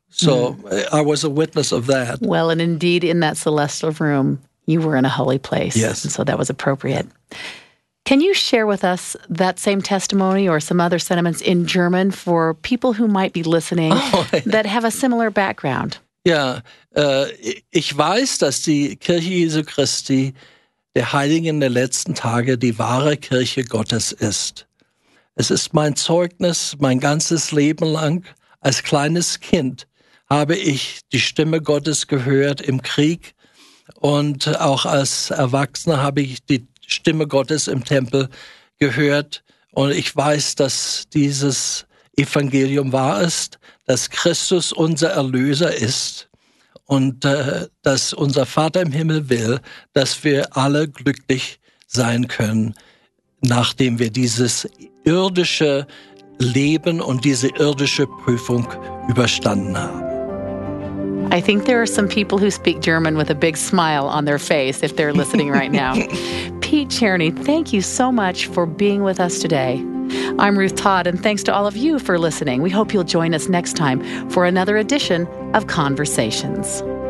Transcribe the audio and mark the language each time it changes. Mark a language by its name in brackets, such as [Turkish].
[English] So I was a witness of that. Well, and indeed, in that celestial room, you were in a holy place. Yes. And so that was appropriate. Can you share with us that same testimony or some other sentiments in German for people who might be listening that have a similar background? Yeah. [German] Ich weiß, dass die Kirche Jesu Christi, der Heiligen der letzten Tage, die wahre Kirche Gottes ist. Es ist mein Zeugnis, mein ganzes Leben lang, als kleines Kind, habe ich die Stimme Gottes gehört im Krieg und auch als Erwachsener habe ich die Stimme Gottes im Tempel gehört. Und ich weiß, dass dieses Evangelium wahr ist, dass Christus unser Erlöser ist und dass unser Vater im Himmel will, dass wir alle glücklich sein können, nachdem wir dieses irdische Leben und diese irdische Prüfung überstanden haben. [English] I think there are some people who speak German with a big smile on their face if they're listening right now. Pete Tierney, thank you so much for being with us today. I'm Ruth Todd, and thanks to all of you for listening. We hope you'll join us next time for another edition of Conversations.